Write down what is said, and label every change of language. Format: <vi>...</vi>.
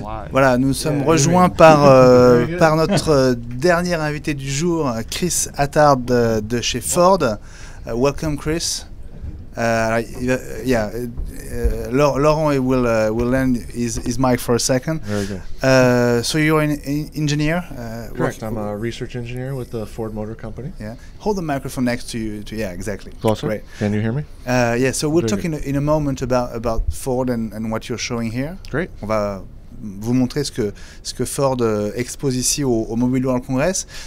<fr>Voilà, nous sommes rejoints par notre dernier invité du jour, Chris Attard de chez Ford.</fr> <en>Welcome, Chris. Laurent will lend his mic for a second. Very good. So you're an engineer? Correct. I'm a research engineer with the Ford Motor Company. Yeah. Hold the microphone next to you. Yeah, exactly. Closer. Great. Can you hear me? Yeah. So we'll talk in a moment about Ford and what you're showing here. Great.</en> <fr>On va vous montrer ce que Ford expose ici au Mobile World Congress.</fr>